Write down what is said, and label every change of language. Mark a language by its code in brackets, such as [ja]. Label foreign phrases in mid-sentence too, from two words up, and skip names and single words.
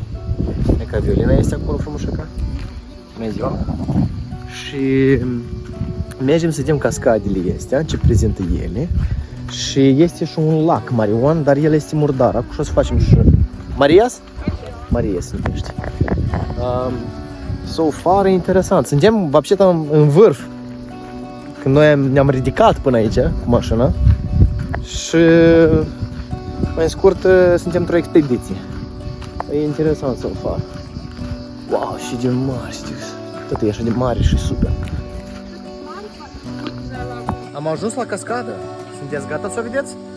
[ro] E ca Violina este acolo frumușăca. Bună ziua! Și mergem să vedem cascadele astea, ce prezintă ele. Și este și un lac Marion, dar el este murdar. Acum o să facem și Marias? Marias se numește. [en] So far [ro] e interesant. Suntem, [ru] вообще-то, [ro] în vârf. Când noi ne-am ridicat până aici cu mașina. Și mai scurt suntem într-o expediție. E interesant [en] so far. [ro] Wow, și de mare, știi? Tot e așa de mare și super. Am ajuns la cascadă. Sunteți gata să o vedeți?